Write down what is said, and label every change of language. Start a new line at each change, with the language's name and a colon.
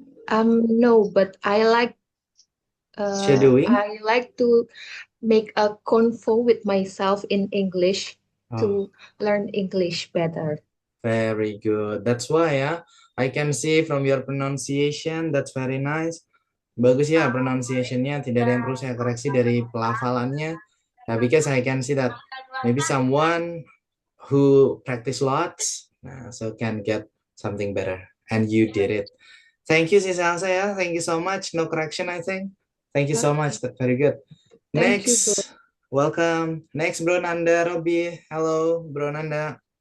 English: No, but I like Shadowing? to make a convo with myself in English Oh, to learn English better. very good. That's why I can see from your pronunciation, that's very nice.
Indonesian: Bagus ya pronunciation-nya, tidak ada yang perlu saya koreksi dari pelafalannya.
English: Nah, because I can see that maybe someone who practice lots, so can get something better. And you did it. Thank you, Sis Elsa. Yeah, thank you so much. No correction, I think. Thank you so much. That's very good. Thank you, bro. Next, welcome. Next, Bro Nanda Robi. Hello, Bro Nanda.